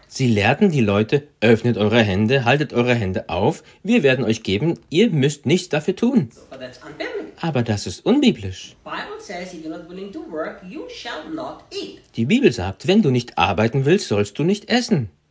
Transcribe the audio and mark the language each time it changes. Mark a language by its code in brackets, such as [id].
[de] Sie lehrten die Leute, öffnet eure Hände, haltet eure Hände auf, wir werden euch geben, ihr müsst nichts dafür tun. [en] But that's unbiblical. [de] Aber das ist unbiblisch. [en] Bible says, if you're not willing to work, you shall not eat. [de] Die Bibel sagt, wenn du nicht arbeiten willst, sollst du nicht essen.